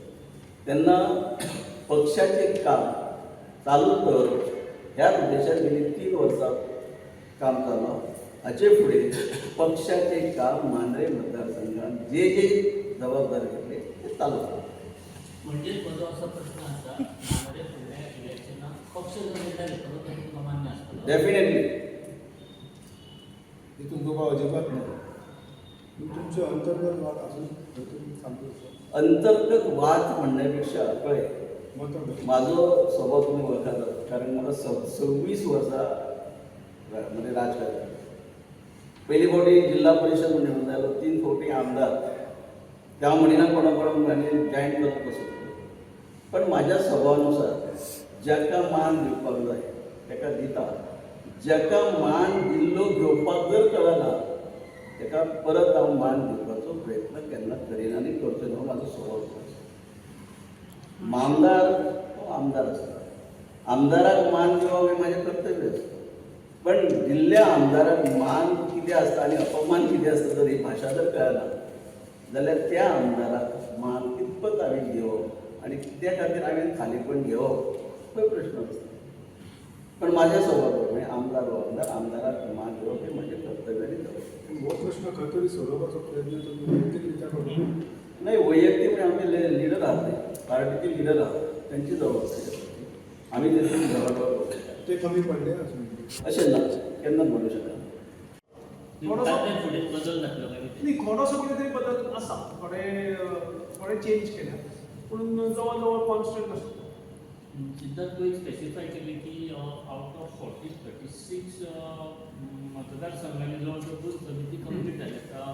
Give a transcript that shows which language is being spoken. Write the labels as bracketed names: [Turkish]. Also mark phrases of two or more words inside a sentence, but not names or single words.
[Marathi] त्यांना पक्षाचे काम चालू कर ह्या उद्देशात गेली 3 वर्षात काम चालू. हाचे पुढे पक्षाचे काम मांद्रे मतदारसंघात जे जबाबदारी घेतले ते चालू करतात. म्हणजे माझा असा प्रश्न असा, [Konkani] मांद्रे फुडल्या इलेक्शनात पक्ष जबाबदारी घेतलो तर तुमकां मान्य असतलो? डेफिनेटली [Marathi] ते तुमकां अजिबात नाही. तुमचे अंतर्गत वाद अजून तुम्ही सांगतो अंतर्गत वाद म्हणण्यापेक्षा कळे मतभेद. माझं स्वभाव तुम्ही ओळखाल, कारण मला 26 वर्षा मध्ये राजकारण. पहिली फावटी जिल्हा परिषद निवडून झालो, 3 फावटी आमदार. त्या म्हणीना कोणाकोणाने जॉईन करत बसतो. [Konkani] पण माझ्या स्वभावानुसार ज्याका मान दिवपाक जाय ताका दिता. ज्याका मान दिल्लो घेवपाक जर कळना ताका परत हांव मान दिवपाचो प्रयत्न केन्ना करीन आनी करचो न्हू. म्हाजो स्वभाव. आमदार हो आमदार आसता. आमदाराक मान दिवप हें म्हाजें कर्तव्य आसता. पण दिल्ल्या आमदाराक मान कितें आसता आनी अपमान कितें आसता जर ही भाशा जर कळना जाल्यार त्या आमदाराक मान कितपत हांवें घेवप आनी त्या खातीर हांवें खालीपण घेवप हो प्रश्न आसता. पण माझ्या स्वभाव म्हणजे आमदार हो आमदार, आमदाराक मान घेवप हें म्हजें कर्तव्य आनी जबाबदारी. हो प्रश्न खंय तरी सोडोवपाचो प्रयत्न तुम्ही वैयक्तिकरित्या करतो. [Marathi] नाही वैयक्तिक म्हणजे आमचे लिडर आहात ते पार्टीचे लिडर आहात त्यांची जबाबदारी असते. आम्ही त्याची जबाबदारी करतो. ते कमी पडले अजून. [Konkani] अशें ना केन्नाच म्हणू शकना. तातूंत फुडें बदल जातलो काय नाही थोडोसो कितें तरी बदल आसा. थोडे चेंज केल्या पूण जवळ जवळ कॉन्स्टंट आसा. सिद्धार्थ तूं स्पेसिफाय केली की [English] out of [Konkani] 36 मतदारसंघांनी जवळ जवळ समिती कंप्लीट जाल्या.